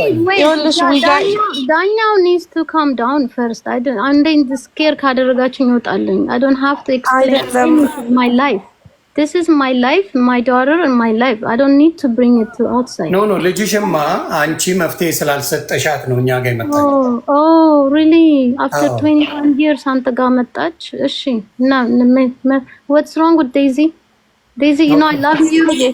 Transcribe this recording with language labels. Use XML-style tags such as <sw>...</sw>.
<en>ዳኛው needs to calm down first. I'm scared</en> <am>ካደረጋችሁኝ ይወጣልኝ.</am> <en>I don't have to explain my life. This is my life, my daughter and my life. I don't need to bring it to outside.</en> <am>No, ልጅሽማ አንቺ መፍትሄ ስላልሰጠሻት ነው እኛ ጋር መጣች።</am> <en>Oh, really? After 21 years</en> <am>አንተ ጋር መጣች? እሺ እና</am> <en>what's wrong with Daisy? Daisy, you know I love you.</en>